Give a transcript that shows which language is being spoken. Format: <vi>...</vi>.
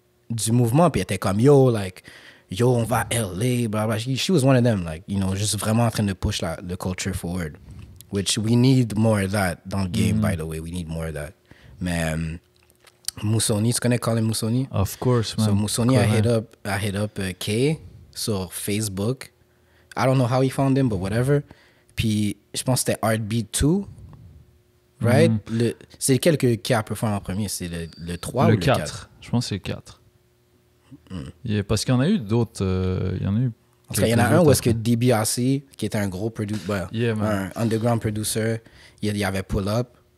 <fr>Du mouvement, puis elle était comme yo, on va à LA, blah, blah.</fr> <en>She was one of them,</en> <fr>juste vraiment en train de</fr> <en>push the culture forward, which we need more of that</en> <fr>dans le game,</fr> <en>by the way, we need more of that.</en> <fr>Mais Moussoni, tu connais Colin Moussoni?</fr> <en>Of course, man.</en> <fr>So Moussoni a</fr> <en>hit up</en> <fr>Kay sur Facebook.</fr> <en>I don't know how he found him, but whatever.</en> <fr>Puis je pense que c'était Heartbeat 2, right? C'est lequel qui a performé en premier? C'est le 3 ou le 4? Je pense que c'est le 4. Parce qu'il y en a eu d'autres. Il y en a un où est-ce que DBRC, qui était un gros un</fr> <en>underground producer,</en> <fr>il y avait Pull Up.</fr>